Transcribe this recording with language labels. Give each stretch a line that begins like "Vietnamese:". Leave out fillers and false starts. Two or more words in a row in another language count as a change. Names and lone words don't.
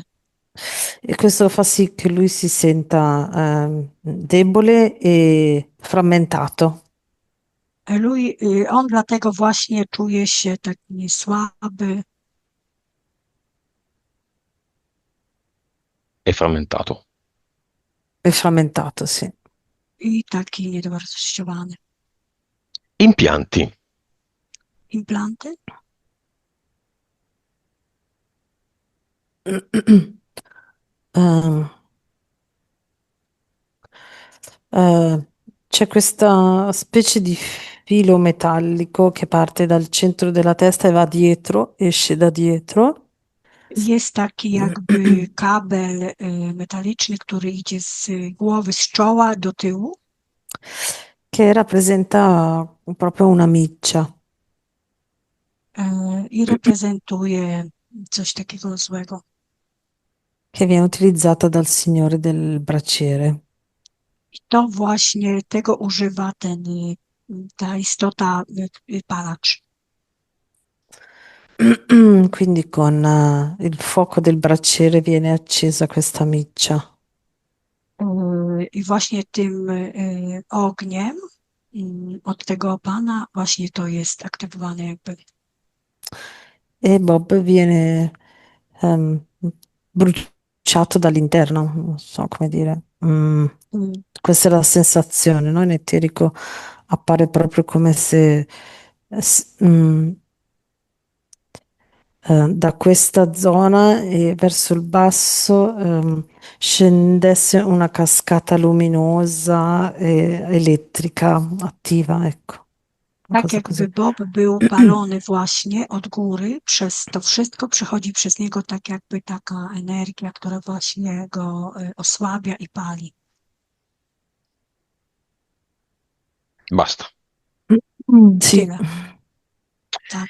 Italian: E questo fa sì che lui si senta debole e frammentato.
Polish: On dlatego właśnie czuje się taki słaby
Italian: È frammentato. E frammentato, sì.
Polish: i taki niedowartościowany.
Italian: Impianti.
Polish: Implanty?
Italian: Ehm, eh, c'è questa specie di filo metallico che parte dal centro della testa e va dietro, esce da dietro,
Polish: Jest taki jakby kabel metaliczny, który idzie z głowy, z czoła do tyłu
Italian: che rappresenta proprio una miccia
Polish: i reprezentuje coś takiego złego.
Italian: che viene utilizzata dal signore del braciere.
Polish: I to właśnie tego używa ta istota, palacz.
Italian: Quindi con il fuoco del braciere viene accesa questa miccia.
Polish: I właśnie tym ogniem od tego pana właśnie to jest aktywowane jakby.
Italian: E Bob viene ehm, bruciato dall'interno, non so come dire. Mm, Questa è la sensazione, no? In eterico appare proprio come se da questa zona e verso il basso scendesse una cascata luminosa e elettrica attiva, ecco, una
Polish: Tak
Italian: cosa così.
Polish: jakby Bob był palony właśnie od góry, przez to wszystko przechodzi przez niego tak jakby taka energia, która właśnie go osłabia i pali.
Italian: Basta. Sì.
Polish: Tyle, tak.